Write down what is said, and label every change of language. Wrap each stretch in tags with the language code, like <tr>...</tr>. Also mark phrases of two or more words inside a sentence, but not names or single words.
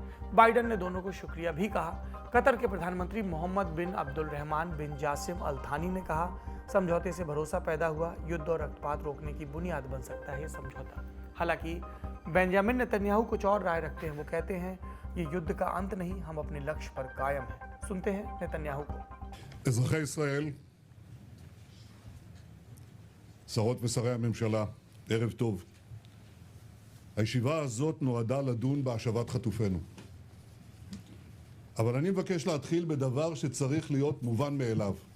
<hi>बाइडन ने दोनों को शुक्रिया भी कहा। कतर के प्रधानमंत्री मोहम्मद बिन अब्दुलरहमान बिन जासिम अल थानी ने कहा, समझौते से भरोसा पैदा हुआ। युद्ध और रक्तपात रोकने की बुनियाद बन सकता है ये समझौता। हालांकि बेंजामिन नेतन्याहू कुछ और राय रखते हैं। वो कहते हैं, ये युद्ध का अंत नहीं, हम अपने लक्ष्य पर कायम हैं। सुनते हैं नेतन्याहू को।</hi> <he>אזרחי ישראל, שרות ושרי הממשלה, ערב טוב. הישיבה הזאת נועדה לדון בהשבת חטופינו. אבל אני מבקש להתחיל בדבר שצריך להיות מובן מאליו.</he>